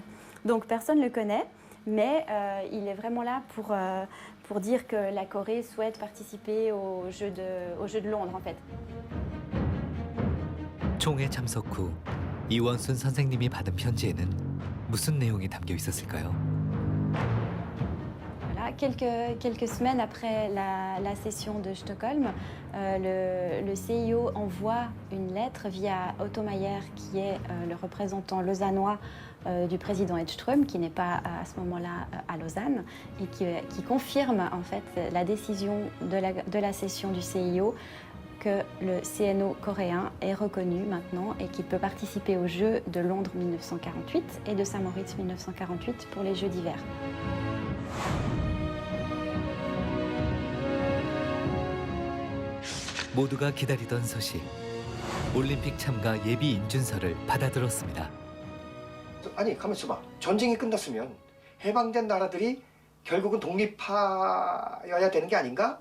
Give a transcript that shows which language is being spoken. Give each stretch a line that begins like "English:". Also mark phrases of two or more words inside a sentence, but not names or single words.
French: Donc personne ne le connaît, mais il est vraiment là pour dire que la Corée souhaite participer aux Jeux de Londres en fait.
Korean: 총회 참석 후 이원순 선생님이 받은 편지에는 무슨 내용이 담겨 있었을까요?
French: Voilà, quelques semaines après la session de Stockholm, le CIO envoie une lettre via Otto Mayer, qui est le représentant lausannois du président Edström, qui n'est pas à ce moment-là à Lausanne, et qui confirme en fait la décision de la session du CIO que le CNO coréen est reconnu maintenant et qu'il peut participer aux Jeux de Londres 1948 et de Saint-Moritz 1948 pour les Jeux d'hiver.
Korean: 모두가 기다리던 소식. 올림픽 참가 예비 인준서를 받아들었습니다. 아니 가만 있어봐. 전쟁이 끝났으면 해방된 나라들이 결국은 독립하여야 되는 게 아닌가?